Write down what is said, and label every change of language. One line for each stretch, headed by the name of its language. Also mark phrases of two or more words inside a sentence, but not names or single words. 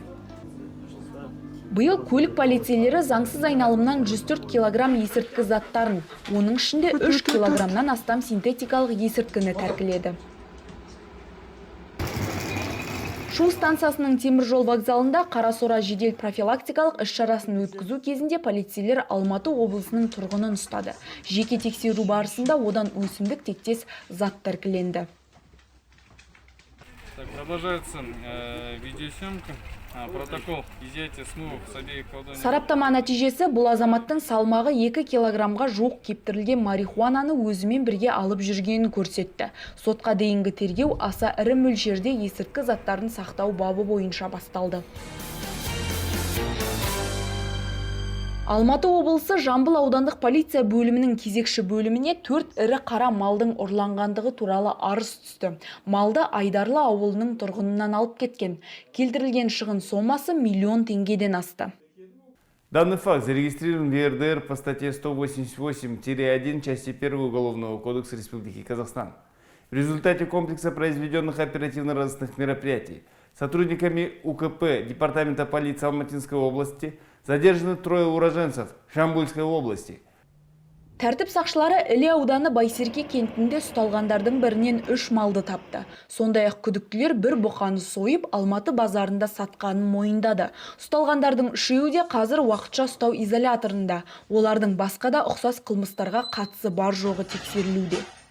Kazakh: Биыл көлік полицейлері заңсыз айналымнан 104 килограмм есірткі заттарын, оның ішінде 3 килограммнан астам синтетикалық есірткіні тәркіледі. Шу станциясының теміржол вокзалында Қарасора жедел профилактикалық іс-шарасын өткізу кезінде полицейлер Алматы облысының тұрғынын ұстады. Жеке тексеру барысында одан өсімдік тектес зат тәркіленді.
Russian: Продолжается видеосъемка. Протокол изъятия смывок с обеих ладоней.
Kazakh: Сараптама нәтижесі бұл азаматтың салмағы 2 килограммға жуық кептірілген марихуананы өзімен бірге алып жүргенін көрсетті. Сотқа дейінгі тергеу аса ірі мөлшерде есірткі заттарын сақтау бабы бойынша басталды. Алматы облысы Жамбыл аудандық полиция бөлімінің кезекші бөліміне 4 ірі қара малдың ұрланғандығы туралы арыз түсті. Малды Айдарлы ауылының тұрғынынан алып кеткен. Келтірілген шығын сомасы миллион теңгеден асты.
Russian: Данный факт зарегистрирован в ЕРДР по статье 188-1 части 1 Уголовного кодекса Республики Казахстан. В результате комплекса произведенных оперативно-розыскных мероприятий сотрудниками УКП Департамента полиции Алматинской области задержаны 3 уроженцев Жамбылской области.
Kazakh: Тәртіп сақшылары Іле ауданы Байсерке кентінде ұсталғандардың бірінен 3 малды тапты. Сондай-ақ күдіктілер бір бұқаны сойып, Алматы базарында сатқанын мойындады. Ұсталғандардың 3-еуі де қазір уақытша ұстау изоляторында. Олардың басқа да ұқсас қылмыстарға қатысы бар жоғы тексерілуде.